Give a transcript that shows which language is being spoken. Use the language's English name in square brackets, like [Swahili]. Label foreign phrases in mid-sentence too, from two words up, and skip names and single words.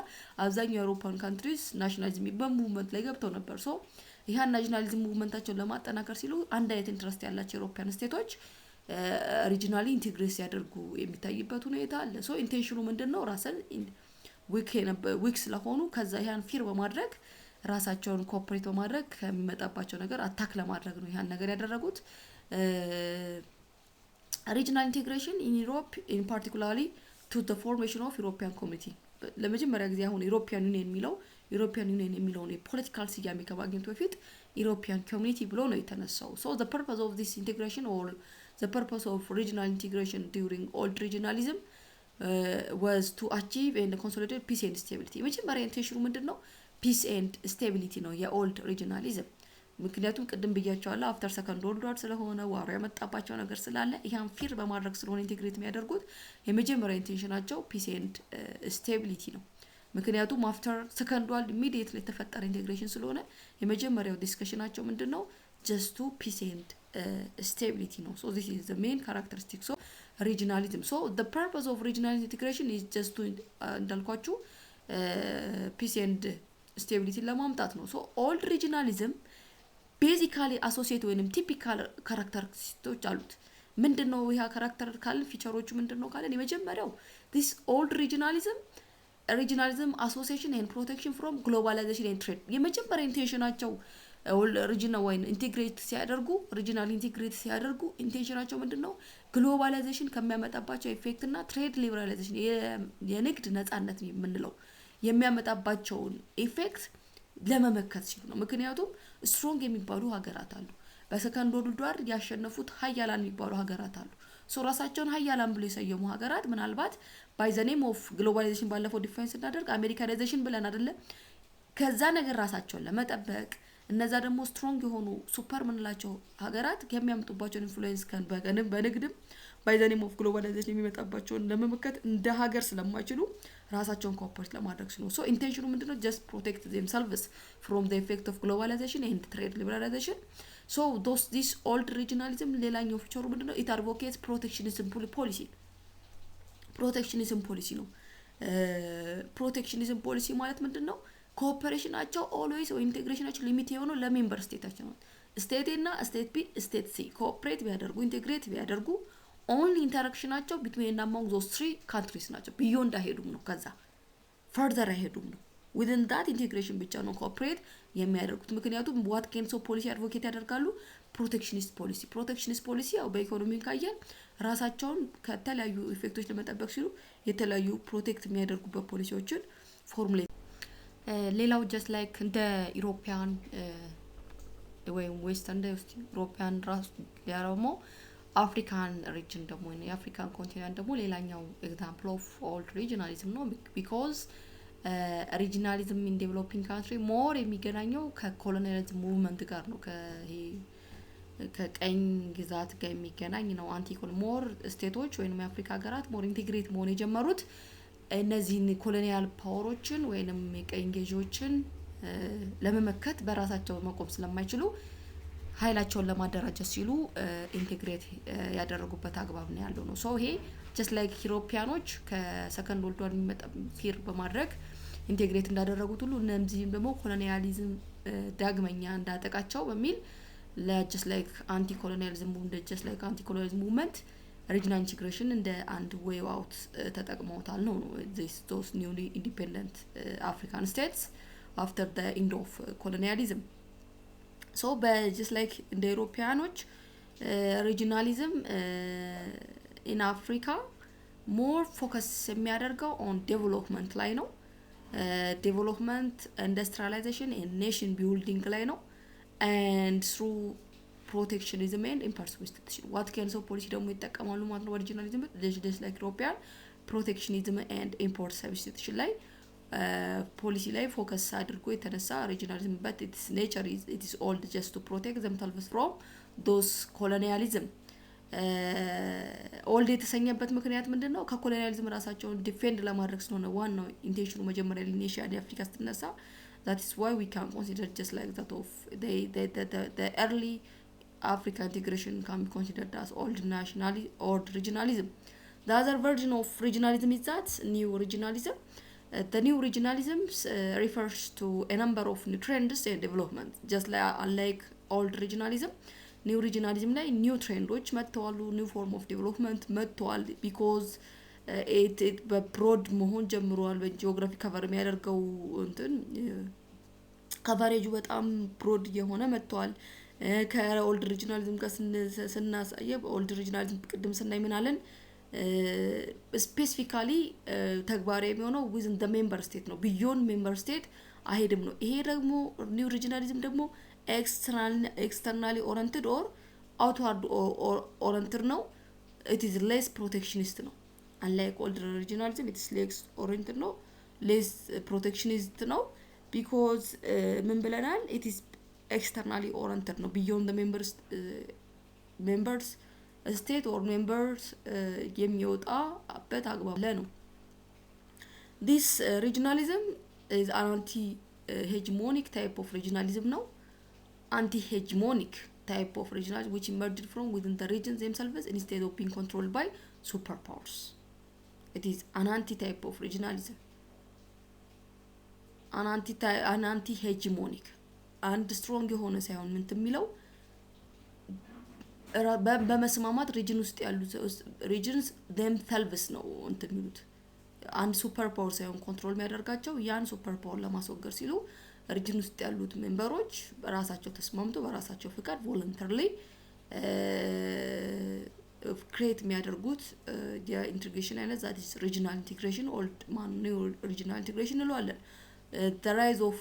[Amharic] አብዛኛው [English] European countries nationalism [Amharic] በሙቭመንት ላይ ገብተው ነበር ሶ ይሄን ናሽናሊዝም ሙቭመንታቸውን ለማጠናከር ሲሉ አንድ አይነት ኢንትረስት ያላቸው [English] European states regionally integrate [Amharic] ያደርጉ የሚታይበት ሁኔታ አለ ሶ ኢንቴንሽኑ ምንድነው ራስን ዊክ ስለሆኑ ከዛ ያን ፊር በማድረግ ራሳቸውን ኮኦፐሬት በማድረግ ከሚመጣባቸው ነገር አታክ ለማድረግ ነው ያን ነገር ያደረጉት [English] regional integration in Europe in particularly to the formation of European community [Amharic] ለመጀመሪያ ጊዜ አሁን [English] European Union [Amharic] የሚለውን የፖለቲካል ስያሜ ከማግኘቱ በፊት [English] European community [Amharic] ብሎ ነው የተነሳው [English] so the purpose of this integration or the purpose of regional integration during old regionalism was to achieve and consolidate peace and stability [Amharic] መጀመሪያ ኢንቴንሽኑ ምንድነው [English] peace and stability ነው [Amharic] የኦልድ regionalism ምክንያቱም ቅድም ብያቸዋለሁ [English] after second world war [Amharic] ስለሆነ ዋር ያመጣባቸው ነገር ስላለ ይሄን ፊር በማድረግ ስለሆነ ኢንተግሬት የሚያደርጉት የመጀመሪያ ኢንቴንሽናቸው [English] peace and stability [Amharic] ነው ምክንያቱም [English] after second world immediately [Amharic] የተፈጠረ ኢንተግሬሽን ስለሆነ የመጀመሪያው ዲስከሽናቸው ምንድነው [English] just to peace and stability no so this is the main characteristics of regionalism so the purpose of regional integration is just to እንዳልኳችሁ peace and stability [Amharic] ለማምጣት ነው [English] so old regionalism basically associate ወይንም typical characteristics አሉት [Amharic] ምንድነው ይሄ ካራክተር ካለ ፊቸሮቹ ምንድነው ካለ የመጀመሪያው [English] this old regionalism association and protection from globalization and trade [Amharic] የመጀመሪያ ኢንቴንሽናቸው regional ወይን ኢንተግሬት ሲያደርጉ regional ኢንተግሬት ሲያደርጉ ኢንቴንሽናቸው ምንድነው ግሎባላይዜሽን ከሚያመጣባቸው ኢፌክት እና [English] trade liberalization [Amharic] የንግድ ነፃነት የምንለው የሚያመጣባቸውን ኢፌክት ለመመከት ሲሉ ነው ምክንያቱም ስትሮንግ የሚባሉ ሀገራት አሉ በሰከንድ ወርልድ ዋር ያሸነፉት ሀያላን የሚባሉ ሀገራት አሉ ሶ ራሳቸውን ሀያላን ብለው የሰየሙ ሀገራት ምናልባት [English] by the name of globalization [Amharic] ባለፈው ዲፋይን ስናደርግ አሜሪካናይዜሽን ብለን አይደለ ከዛ ነገር ራሳቸውን ለመጠበቅ እነዛ ደግሞ ስትሮንግ የሆኑ ሱፐር ምንላቸው ሀገራት ከሚያመጡባቸው ኢንፍሉዌንስ በንግድም [English] by the name of globalization [Amharic] የሚመጣባቸውን ለመመከት እንደ ሀገር ስለማይችሉ ራሳቸውን ኮኦፐሬት ለማድረግ ሲሉ ሶ ኢንቴንሽኑ ምንድነው [English] just protect themselves from the effect of globalization and trade liberalization so this old regionalism [Amharic] ሌላኛው ፊቸሩ ምንድነው [English] it advocates protectionism policy ነው protectionism policy [Amharic] ማለት ምንድነው ኮኦፐሬሽናቸው [English] always or [Amharic] ኢንቴግሬሽናቸው ሊሚት የሆነው ለሜምበር ስቴታቸው ነው ስቴት እና ስቴት ቢ ስቴት ሲ ኮኦፐሬት ቢያደርጉ ኢንቴግሬት ቢያደርጉ [English] only interactionናቸው between among those three countries ናቸው beyond [Amharic] አይሄዱም ነው ከዛ [English] further [Amharic] አይሄዱም ነው [English] within that integration [Amharic] ብቻ ነው ኮኦፐሬት የሚያደርጉት ምክንያቱም [English] what kind of policy advocate [Amharic] ያደርጋሉ [English] protectionist policy [Amharic] ያው በኢኮኖሚ ካየን ራሳቸውን ከተለያዩ ኢፌክቶች ለመጠበቅ ሲሉ የተለያዩ ፕሮቴክት የሚያደርጉበት ፖሊሲዎችን ፎርሙሌት ሌላው [English] just like [Amharic] እንደ ዩሮፒያን ወይ [English] Western European [Amharic] ራስ ያረሞ [English] African region [Amharic] ደግሞ የአፍሪካን ኮንቲኔንት ደግሞ ሌላኛው [English] example of old regionalism [Amharic] ነው [English] because regionalism in developing country more [Amharic] የሚገናኘው ከኮሎኒያሊዝም ሙቭመንት ጋር ነው ከቀኝ ግዛት ጋር የሚገናኝ ነው አንቲኮል ሞር ስቴቶች ወይንም የአፍሪካ ሀገራት ሞር ኢንቲግሬት መሆን የጀመሩት እነዚህን ኮሎኒያል ፓወሮችን ወይንም የቀኝ ገዢዎችን ለመመከት በራሳቸው መቆም ስለማይችሉ ኃይላቸውን ለማደራጀት ሲሉ ኢንቲግሬት ያደረጉበት አግባብ ነው ያለው ነው ሶ ይሄ [English] just like [Amharic] ዩሮፒያኖች ከሰከንድ ወርልድ ዋር የሚመጣ ፊር በማድረግ ኢንቲግሬት እንዳደረጉት ሁሉ እነዚህም ደግሞ ኮሎኒያሊዝም ዳግመኛ እንዳጠቃቸው በሚል [English] just like anti-colonialism movement just like anti-colonialism movement regional integration [Amharic] እንደ አንድ [English] way out [Amharic] ተጠቅመውታል ነው [English] those newly independent African states after the end of colonialism so just like in the Europeanoch regionalism in Africa more focus የሚያደርገው on development [Amharic] ላይ ነው [English] development industrialization and nation building [Amharic] ላይ ነው [English] and through protectionism and impersonalism what kinds of policy [Amharic] ደግሞ ይጠቀማሉ ማለት ነው [English] regionalism just like European protectionism and import substitution ላይ policy [Amharic] ላይ ፎከስ አድርጎ የተነሳ [English] regionalism but its nature it is all just to protect themselves from those colonialism [Amharic] all የተሰኘበት ምክንያት ምንድነው ከኮሎኒያሊዝም ራሳቸውን ዲፌንድ ለማድረግ ስለሆነ ዋናው ኢንቴንሽኑ መጀመሪያ ሊኔሽያ አፍሪካ ስትነሳ [English] that is why we can consider just like that of the early African integration can be considered as old regionalism the other version of regionalism is that new regionalism the new regionalism refers to a number of new trends and development just like unlike old regionalism new regionalism ላይ new trendoች መጥተዋል new form of development መጥተዋል because it broad [Amharic] መሆን ጀምሯል በጂኦግራፊ ከቨር የሚያደርገው እንትን ከቨሬጁ በጣም [English] broad [Amharic] የሆነ መጥተዋል ከኦልድ ሪጂናሊዝም ጋር ስናሳየው ኦልድ ሪጂናሊዝም ቅድም ስናይ ምን አለን ስፔሲፊካሊ ተግባራዊ የሚሆነው [English] within the member state ነው beyond member state [Amharic] አይሄድም ነው ይሄ ደግሞ [English] new regionalism ደግሞ externally oriented or outward oriented ነው it is less protectionist ነው unlike old regionalism it is less oriented ነው less protectionist ነው because [Amharic] ምን ብለናል [English] it is externally oriented ነው beyond the members state or members [Amharic] የሚወጣበት አግባብ ላይ ነው [English] this regionalism is an anti-hegemonic type of regionalism ነው anti-hegemonic type of regionalism which emerged from within the regions themselves instead of being controlled by superpowers it is an anti-type of regionalism an anti-hegemonic and strong [Amharic] የሆነ ሳይሆን ምን ተሚለው በመስማማት ሪጅን ውስጥ ያሉ [English] regions themselves [Amharic] ነው እንትሚሉት አንድ [English] super power [Amharic] ሳይሆን ኮንትሮል የሚያደርጋቸው ያን [English] super power [Amharic] ለማስወገድ ሲሉ ሪጅን ውስጥ ያሉት ሜምበሮች በራሳቸው ተስማምተው በራሳቸው ፍቃድ ቮለንተሪሊ ክሬት የሚያደርጉት የኢንተግሬሽን አይነት [English] that is regional integration old new regional integration [Amharic] እንለዋለን [English] the rise of